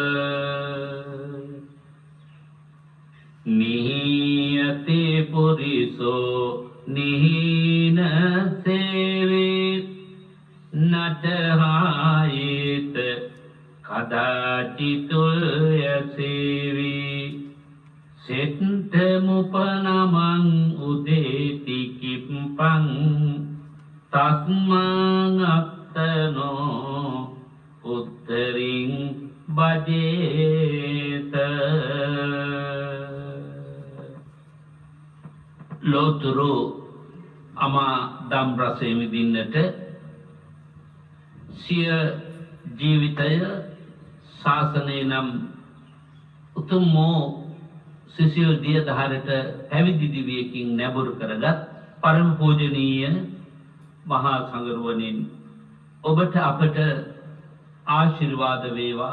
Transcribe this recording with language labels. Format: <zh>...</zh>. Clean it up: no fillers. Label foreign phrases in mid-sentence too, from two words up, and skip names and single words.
<pi>නියති පුරිසෝ නිහින සේවේ නටහායේත කදාචිතුල් යසේවි සෙට්ඨ මුපනමං උදේති කිප්පං තස්මං අත්තනෝ උත්තරින් බජේත</pi> <si>ලෝතුරු අමා දම් රසය විඳින්නට සිය ජීවිතය ශාසනය නම් උතුම් වූ සිසිල් දියදහරට පැවිදි දිවියකින් නැඹුරු කරගත් පරම පූජනීය මහා සංඝරුවනින් ඔබට අපට ආශිර්වාද වේවා.</si>